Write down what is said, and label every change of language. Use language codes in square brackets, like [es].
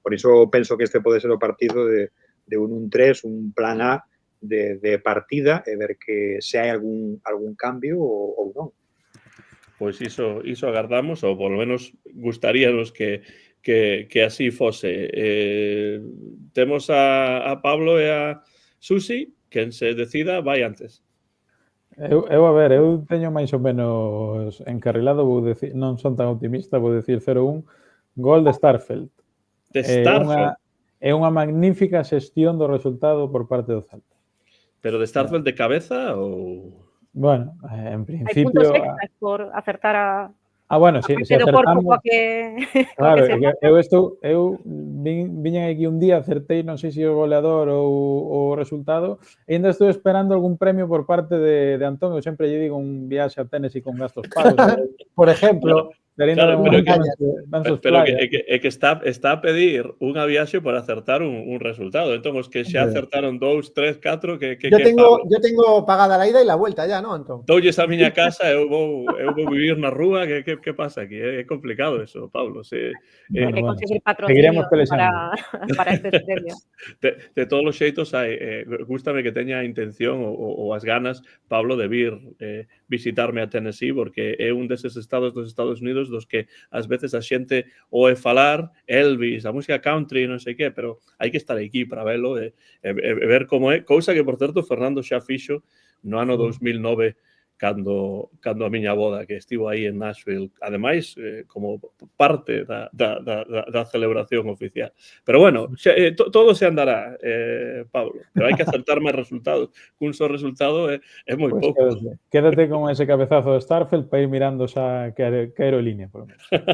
[gl] Por iso penso que este pode ser o partido de un 1-3, un plan A de partida e ver que se hai algún cambio ou non. Pois iso agardamos, ou polo menos gustaríanos que así fose. Temos a Pablo e a Susi, quen se decida vai antes. Eu teño máis ou menos encarrilado, vou decir, non son tan optimista, vou decir 0-1, gol de Starfelt. De Starfelt? É unha magnífica xestión do resultado por parte do Celta. Pero de Starfelt de cabeza ou... Bueno, en principio... Hai puntos extras por acertar a... bueno, se acertamos... Claro, eu viñen aquí un día, acertei, non sei se o goleador ou o resultado, e ainda estou esperando algún premio por parte de Antón. Eu sempre lle digo un viaxe a Tennessee con gastos pagos. Por exemplo... Claro, pero que está a pedir unha viaxe para acertar un resultado. Entón, os que xa acertaron 2, 3, 4, [es] yo tengo pagada la ida e la vuelta ya, ¿no, Antón? [gl] Doulles a miña casa, eu vou vivir na rúa, que pasa aquí? É complicado eso, Pablo. Hai que conseguir patrocinio para este premio. De todos os xeitos, gústame que teña a intención ou as ganas, Pablo, de vir visitarme a Tennessee, porque é un deses estados dos Estados Unidos dos que ás veces a xente oe falar Elvis, a música country, non sei que, pero hai que estar aquí para velo e ver como é, cousa que, por certo, Fernando xa fixo no ano 2009 cando a miña boda, que estivo aí en Nashville, ademais, como parte da celebración oficial. Pero bueno, todo se andará, Pablo, pero hai que acertar máis resultados. Un só resultado é moi pouco. Quédate con ese cabezazo de Starfelt para ir mirando xa que aerolínea, [es] por lo menos.